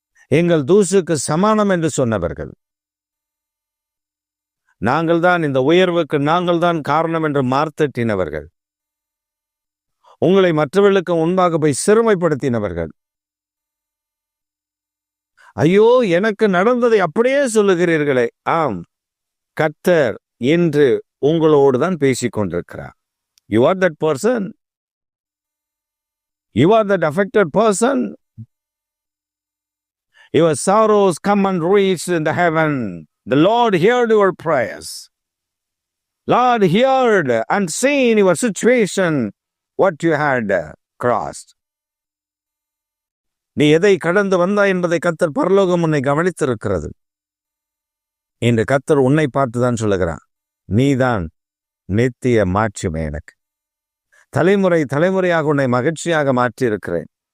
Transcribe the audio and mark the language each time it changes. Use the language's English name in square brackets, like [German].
[Tamil] எங்கள் தூசுக்கு சமானம் என்று சொன்னவர்கள், நாங்கள் தான் இந்த உயர்வுக்கு நாங்கள் தான் காரணம் என்று மார்த்தட்டினவர்கள், உங்களை மற்றவர்களுக்கு முன்பாக போய் சிறுமைப்படுத்தினவர்கள், ஐயோ எனக்கு நடந்ததை அப்படியே சொல்லுகிறீர்களே. ஆம், கர்த்தர் என்று உங்களோடு தான் பேசிக் கொண்டிருக்கிறார். [English] You are that person. You are that affected person. Your sorrows come and reach in the heaven. The Lord heard your prayers. Lord heard and seen your situation, what you had crossed. [Tamil] நீ எதை கடந்து வந்தாய் என்பதை கர்த்தர் பரலோகம் உன்னை கவனித்திருக்கிறது. இன்று கர்த்தர் உன்னை பார்த்துதான் சொல்லுகிறான், நீதான் நித்திய மாட்சிமை, எனக்கு தலைமுறையாக உன்னை மகிழ்ச்சியாக மாற்றி இருக்கிறேன்.